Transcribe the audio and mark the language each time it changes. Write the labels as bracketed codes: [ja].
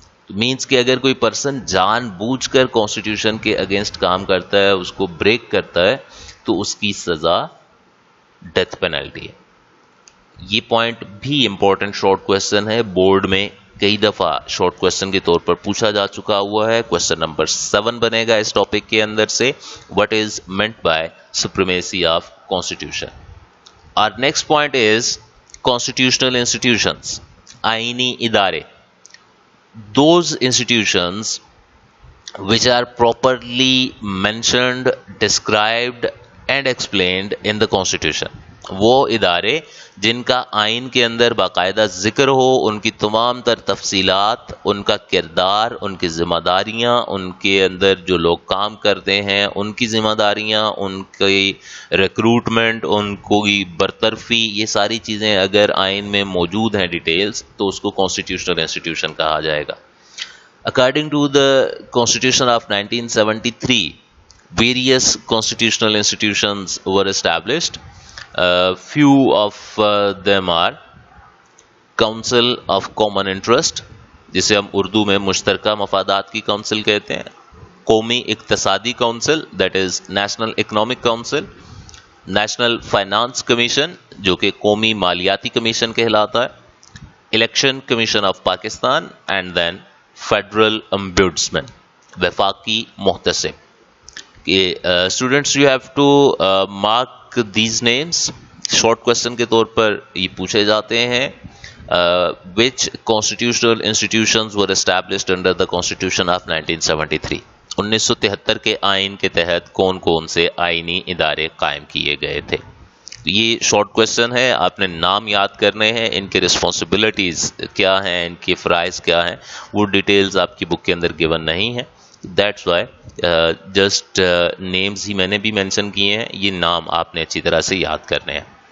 [ur] Means کہ اگر کوئی پرسن جان بوجھ کر کانسٹیٹیوشن کے اگینسٹ کام کرتا ہے، اس کو بریک کرتا ہے، تو اس کی سزا ڈیتھ پینلٹی ہے. یہ پوائنٹ بھی امپورٹنٹ شارٹ کویسچن ہے، بورڈ میں کئی دفعہ شارٹ کوشچن کے طور پر پوچھا جا چکا ہوا ہے. کوشچن نمبر 7 بنے گا اس ٹاپک کے اندر سے, [en] what is meant by supremacy of constitution. Our next point is constitutional institutions, [ur] آئینی ادارے. [en] Those institutions which are properly mentioned, described and explained in the constitution. [ur] وہ ادارے جن کا آئین کے اندر باقاعدہ ذکر ہو, ان کی تمام تر تفصیلات, ان کا کردار, ان کی ذمہ داریاں, ان کے اندر جو لوگ کام کرتے ہیں ان کی ذمہ داریاں, ان کی ریکروٹمنٹ, ان کی برطرفی, یہ ساری چیزیں اگر آئین میں موجود ہیں ڈیٹیلز, تو اس کو کانسٹیٹیوشنل انسٹیٹیوشن کہا جائے گا. [en] According to the Constitution of 1973, various constitutional institutions were established. Few of them are Council of Common Interest, [ur] جسے ہم اردو میں مشترکہ مفادات کی کونسل کہتے ہیں. قومی اقتصادی council, [en] that is National Economic Council. [ur] National finance commission, جو کہ قومی مالیاتی کمیشن کہلاتا ہے. [en] Election commission of Pakistan, and then federal ombudsman, وفاقی محتسب. Students you have to mark these names. [ur] Short question کے طور پر یہ پوچھے جاتے ہیں. [en] Which constitutional institutions were established under the constitution of 1973. [ur] 1973 کے آئین کے تحت کون کون سے آئینی ادارے قائم کیے گئے تھے. یہ شارٹ کوشچن ہے, آپ نے نام یاد کرنے ہیں, ان کے رسپانسبلٹیز کیا ہیں, ان کے فرائض کیا ہیں, وہ ڈیٹیلز آپ کی بک کے اندر گیون نہیں ہیں. دیٹس وائی جسٹ نیمز ہی میں نے بھی مینشن کیے ہیں, یہ نام آپ نے اچھی طرح سے یاد کرنے ہیں.